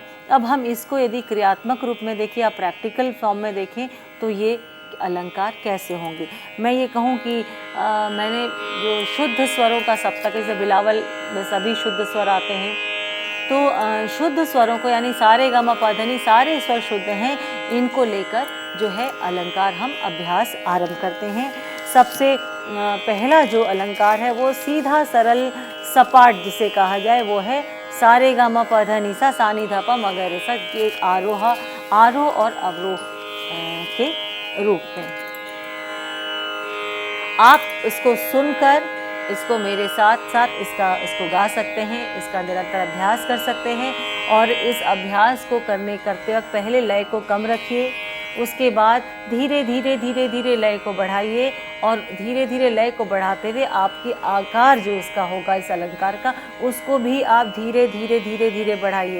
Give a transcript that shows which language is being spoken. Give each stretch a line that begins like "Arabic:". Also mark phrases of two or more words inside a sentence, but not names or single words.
Hindi: अब हम इसको यदि क्रियात्मक रूप में देखें या
English: practical form
Hindi: में देखें तो ये अलंकार कैसे होंगे। मैं ये कहूँ कि मैंने जो शुद्ध स्वरों का सप्तक, जैसे बिलावल में सभी शुद्ध स्वर आते हैं, तो शुद्ध स्वरों को यानी सारे ग म प ध नि सारे स्वर शुद्ध हैं, इनको लेकर जो है अलंकार हम अभ्यास आरंभ करते हैं। सबसे पहला जो अलंकार है वो सीधा सरल सपाट जिसे कहा जाए वो है सारे ग म प ध नि सा सा नि ध प म ग रे सा। ये एक आरोह और अवरोह के रूप में। आप इसको सुनकर इसको मेरे साथ साथ इसको गा सकते हैं, इसका निरंतर अभ्यास कर सकते हैं। और इस अभ्यास को करते वक्त पहले लय को कम रखिए, उसके बाद धीरे धीरे लय को बढ़ाइए और धीरे धीरे लय को बढ़ाते हुए आपकी आकार जो इसका होगा इस अलंकार का, उसको भी आप धीरे धीरे बढ़ाइए।